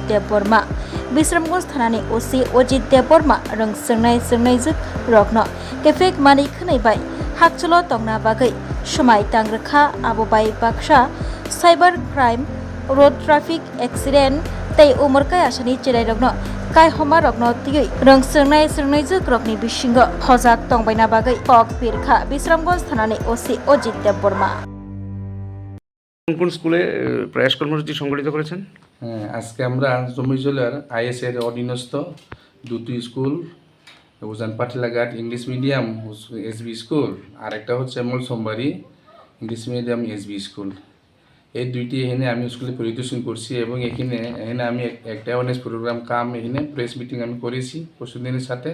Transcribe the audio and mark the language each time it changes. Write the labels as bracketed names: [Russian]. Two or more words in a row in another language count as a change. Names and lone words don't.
[Kok Borok] Swrangchati thanani OC Ajit rang sernai jagragno kefek mani khwnai bai hakcholo tongna bagai somai tangrekha abobai baksa [English] cyber crime road traffic accident [Kok Borok] tei umurkai asani chilai rokno kai homa rokno tigi rang sernai jagragni bisingo hojak tongbaina bagai kok pirkha Swrangchati thanani OC Ajit [Bangla] কোন স্কুলে প্রয়াস কর্মসূচি সংগঠিত করেছেন? হ্যাঁ, আজকে আমরা জমিজলার আইএস এর অধীনস্থ দুটি স্কুল উজান পাঠালিয়াঘাট [English] English medium SB school [Bangla] আর একটা হচ্ছে মলসম বারি [English] English medium SB school, [Bangla] এই দুইটি এখানে আমি স্কুলে পরিদর্শন করছি এবং এখানে আমি একটা [English] awareness program [Bangla] এখানে [English] press meeting [Bangla] আমি করেছি পরশুদিনের সাথে।